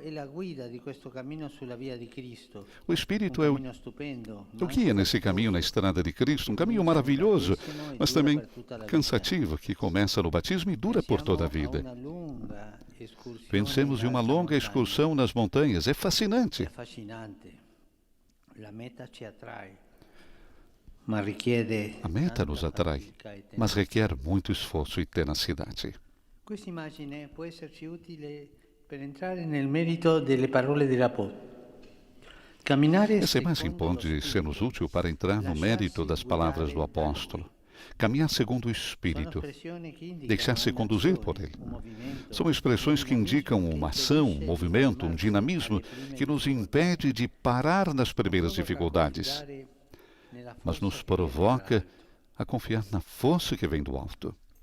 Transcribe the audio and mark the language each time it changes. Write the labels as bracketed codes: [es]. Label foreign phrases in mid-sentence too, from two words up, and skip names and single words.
[pt] O Espírito é o guia nesse caminho na estrada de Cristo, um caminho maravilhoso, mas também cansativo, que começa no batismo e dura por toda a vida. Pensemos em uma longa excursão nas montanhas. É fascinante. A meta nos atrai, mas requer muito esforço e tenacidade. [it] Questa immagine può esserci utile per entrare nel merito delle parole dell'Apostolo. [pt] Essa imagem pode ser-nos útil para entrar no mérito das palavras do apóstolo. Caminhar segundo o Espírito, deixar-se conduzir por ele. São expressões que indicam uma ação, um movimento, um dinamismo que nos impede de parar nas primeiras dificuldades, mas nos provoca a confiar na força que vem do alto.